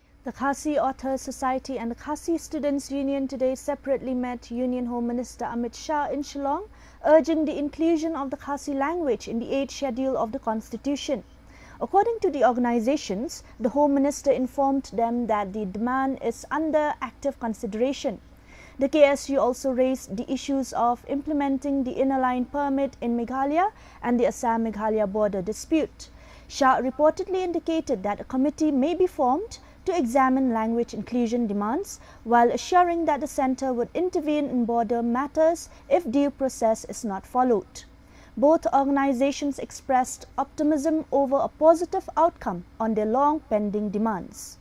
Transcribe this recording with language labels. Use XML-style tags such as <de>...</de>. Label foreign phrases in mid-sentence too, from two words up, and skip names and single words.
<en>The Khasi Authors Society and the Khasi Students Union today separately met Union Home Minister Amit Shah in Shillong, urging the inclusion of the Khasi language in the 8th schedule of the Constitution. According to the organizations, the Home Minister informed them that the demand is under active consideration. The KSU also raised the issues of implementing the inner line permit in Meghalaya and the Assam-Meghalaya border dispute. Shah reportedly indicated that a committee may be formed to examine language inclusion demands, while assuring that the centre would intervene in border matters if due process is not followed. Both organizations expressed optimism over a positive outcome on their long pending demands.</en>